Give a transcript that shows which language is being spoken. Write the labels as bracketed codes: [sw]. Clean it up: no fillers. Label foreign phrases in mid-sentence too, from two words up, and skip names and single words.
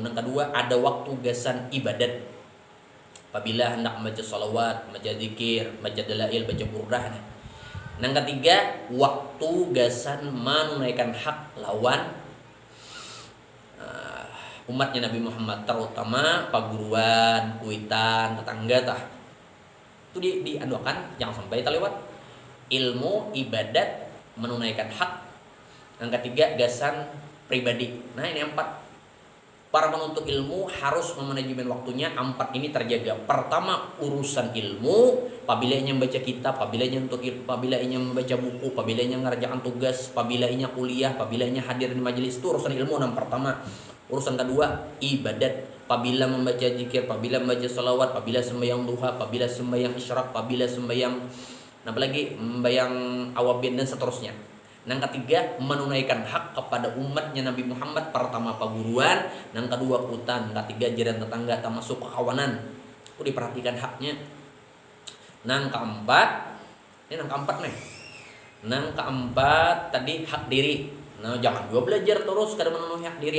[id] Yang kedua, ada waktu gasan ibadat. Apabila hendak membaca salawat, membaca zikir, membaca dalail, baca burdah. Yang ketiga, waktu gasan menunaikan hak lawan umatnya Nabi Muhammad, terutama paguruan, kuitan, tetangga tah. Itu diadukan, jangan sampai terlewat. Ilmu, ibadat, menunaikan hak. Yang ketiga, gasan pribadi. Nah, ini 4. Para penuntut ilmu harus memanajemen waktunya. 4 ini terjaga. Pertama, urusan ilmu. Apabila ia membaca kitab, apabila ia membaca buku, apabila ia mengerjakan tugas, apabila ia kuliah, apabila ia hadir di majelis, itu urusan ilmu yang pertama. Urusan kedua, ibadat. Apabila membaca zikir, apabila membaca salawat, apabila sembahyang duha, apabila sembahyang isyraq, apabila sembahyang apalagi sembahyang awabin dan seterusnya. Yang ketiga, menunaikan hak kepada umatnya Nabi Muhammad. Pertama paguruan, yang kedua kutan, ketiga jiran tetangga, termasuk kekawanan. Itu diperhatikan haknya. Yang keempat, ini yang keempat nih. Yang keempat tadi hak diri. Nah, jangan juga belajar terus kada memenuhi hak diri.